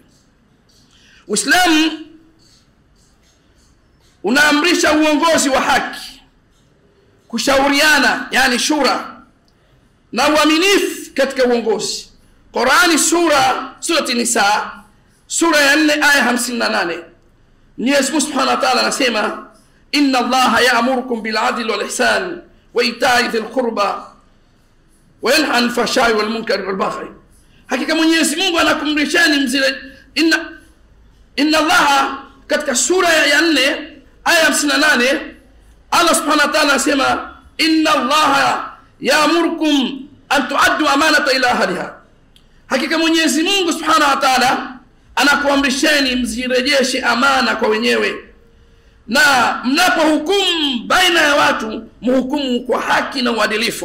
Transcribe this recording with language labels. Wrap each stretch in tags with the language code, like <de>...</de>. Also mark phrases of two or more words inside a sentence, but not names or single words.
<sw>Uislamu unaamrisha uongozi wa haki, kushauriana, yani shura, na uaminifu katika uongozi. Qur'ani surati Nisa sura ya 4 aya 58, Mwenyezi Mungu</sw> <ar>سبحانه وتعالى</ar> <sw>anasema</sw> <ar>إن الله يأمركم بالعدل والإحسان وإيتاء ذي القربى وينهى عن الفحشاء والمنكر والبغي.</ar> <sw>Hakika Mwenyezi Mungu anakumrisheni mzile</sw> <ar>إن الله,</ar> <sw>katika sura ya 4 aya 58 Allah</sw> <ar>سبحانه وتعالى</ar> <sw>anasema</sw> <ar>إن الله يأمركم أن تؤدوا الأمانات إلى أهلها.</ar> <sw>Hakika Mwenyezi Mungu</sw> <ar>سبحانه وتعالى</ar> <sw>anakuamrisheni mzirejeshe amana kwa wenyewe, na mnapohukumu baina ya watu mhukumu kwa haki na uadilifu.</sw>